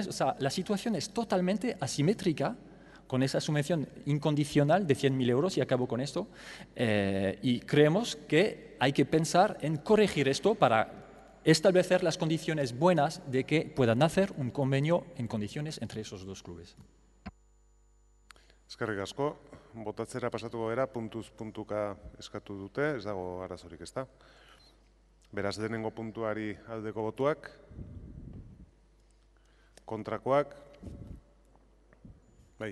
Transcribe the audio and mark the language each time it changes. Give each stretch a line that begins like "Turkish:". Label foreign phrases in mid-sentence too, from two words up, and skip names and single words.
Spanish: O sea, la situación es totalmente asimétrica con esa subvención incondicional de 100.000 euros, y acabo con esto, y creemos que hay que pensar en corregir esto para establecer las condiciones buenas de que puedan hacer un convenio en condiciones entre esos dos clubes.
Basque: Eskerrik asko, botatzera pasatuko gara, puntuz puntuka eskatu dute, ez dago arazorik, ezta? Beraz, lehenengo puntuari aldeko botuak, kontrakoak, bai.